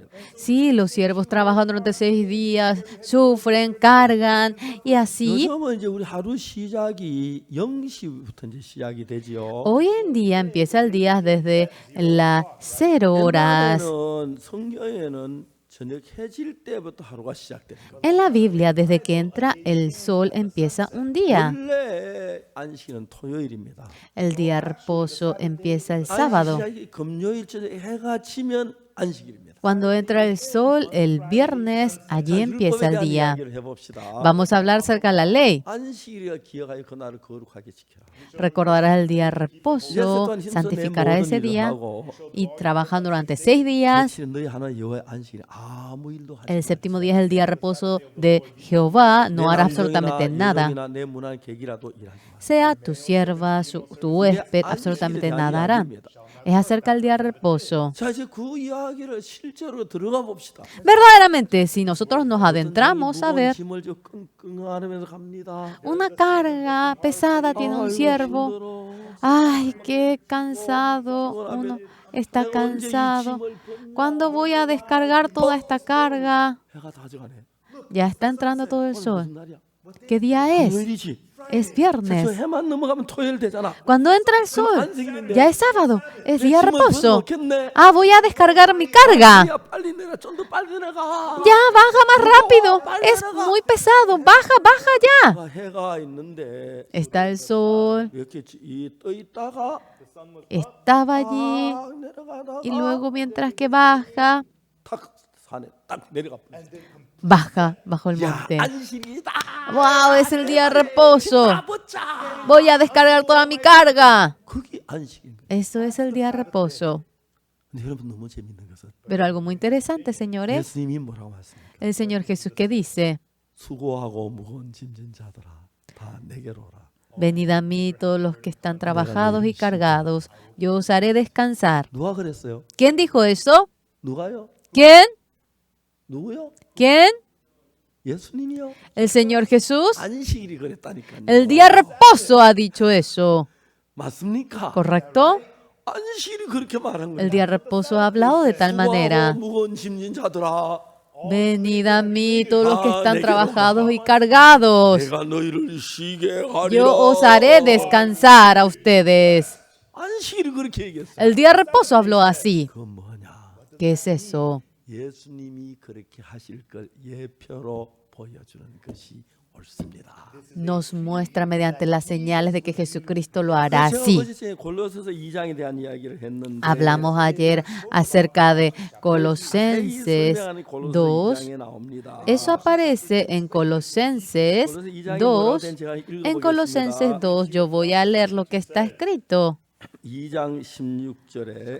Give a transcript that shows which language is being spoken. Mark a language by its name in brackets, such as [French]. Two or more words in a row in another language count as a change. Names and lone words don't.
[Spanish] Sí, los siervos trabajan durante 6 días, sufren, cargan y así. [Korean] 요즘은 이제 우리 하루 시작이 0시부터 이제 시작이 되지요. [Spanish] Hoy en día empieza el día desde las 0 horas. [Korean] 옛날에는 성경에는 저녁 해질 때부터 하루가 시작되는 거예요. [Spanish] En la Biblia, desde que entra el sol, empieza un día. [Korean] 원래 안식일은 토요일입니다. [Spanish] El día de reposo empieza el sábado. [Korean] 안식 시작이 금요일 저녁 해가 지면 안식일입니다. [Spanish] Cuando entra el sol, el viernes, allí empieza el [Korean] 율법에 대한 [Spanish] día. [Korean] 이야기를 해봅시다. [Spanish] Vamos a hablar acerca de la ley. [Korean] 안식일을 기억하여 그날을 거룩하게 지켜라. [Spanish] Recordarás el día de reposo, santificarás ese día y trabajan durante 6 días. [Korean] 며칠은 너희 하나님 여호와의 안식일에 아무 일도 하지 [Spanish] El séptimo día es el día de reposo de Jehová, no harás [Korean] 내 [Spanish] absolutamente nada. [Korean] 남종이나 내 문안 객이라도 일하지 마. [Spanish] Sea tu sierva, tu huésped, absolutamente nada harán. Es acerca del día de reposo. [Korean] 자 이제 그 이야기를 실제로 들어가 봅시다. [Spanish] Verdaderamente, si nosotros nos adentramos a [Korean] 무거운 [Spanish] ver, [Korean] 짐을 지고 끙끙하면서 갑니다. [Spanish] una carga pesada tiene un [Korean] 아이고, [Spanish] siervo. [Korean] 힘들어. [Spanish] Ay, qué cansado. Uno está cansado. ¿Cuándo voy a descargar toda esta carga? [Korean] 해가 다 져가네. [Spanish] Ya está entrando todo el [Korean] 오늘 [Spanish] sol. [Korean] 무슨 날이야? [Spanish] ¿Qué día es? [Korean] 금요일이지. [Spanish] Es [Korean] 저 [Spanish] viernes. [Korean] 해만 넘어가면 토요일 되잖아. [Spanish] Cuando entra el sol, ya es sábado. Es día de reposo. [Korean] 놓겠네. [Spanish] Ah, voy a descargar mi carga. [Korean] 야 빨리 내려. 좀 더 빨리 내가. [Spanish] Ya, baja más rápido. Es muy pesado. Baja, baja ya. [Korean] 해가 있는데 [Spanish] Está el sol. [Korean] 이렇게 떠 있다가 [Spanish] Estaba allí. [Korean] 딱 내려가다가 [Spanish] Y luego, mientras que baja, [Korean] 탁 산에 딱 내려가. [Spanish] baja bajo el [Korean] 야 [Spanish] monte. [Korean] 안식이다. [Spanish] ¡Wow! Es el día de reposo. [Korean] 보자. [Spanish] Voy a descargar toda mi carga. [Korean] 그게 안식인 거야. [Spanish] Eso es el día de reposo. [Korean] 근데 여러분 너무 재밌는 것은 [Spanish] Pero algo muy interesante, señores, [Korean] 예수님이 뭐라고 하십니까? [Spanish] el Señor Jesús que dice, [Korean] 수고하고 무거운 짐진 자들아 다 내게로 오라. [Spanish] venid a mí todos los que están trabajados y cargados, yo os haré descansar. [Korean] 누가 그랬어요? [Spanish] ¿Quién dijo eso? [Korean] 누가요? [Spanish] ¿Quién? [Korean] 누구요? [Spanish] ¿Quién? [Korean] 예수님이요. [Spanish] El Señor Jesús. [Korean] 안식일이 그랬다니까요. [Spanish] El día de reposo ha dicho eso. [Korean] 맞습니까? [Spanish] ¿Correcto? [Korean] 안식일이 그렇게 말한 거예요. [Spanish] El día de reposo ha hablado de tal manera. [Korean] 수고하고 무거운 짐진 자들아 [Spanish] Venid a mí todos los que están trabajados y cargados. [Korean] 내가 너희를 쉬게 하리라. [Spanish] Yo os haré descansar a ustedes. [Korean] 안식일이 그렇게 얘기했어요. [Spanish] El día de reposo habló así. [Korean] 그건 뭐냐? [Spanish] ¿Qué es eso? [Korean] 예수님이 그렇게 하실 걸 예표로 보여주는 것이 옳습니다. [Spanish] Nos muestra mediante las señales de que Jesucristo lo hará [Korean] 제가 [Spanish] así. [Korean] 어제 골로새서 2장에 대한 이야기를 했는데 [Spanish] Hablamos ayer acerca de Colosenses 2. Eso aparece en Colosenses 2. En Colosenses 2 yo voy a leer lo que está escrito. [Korean] 2장 16절에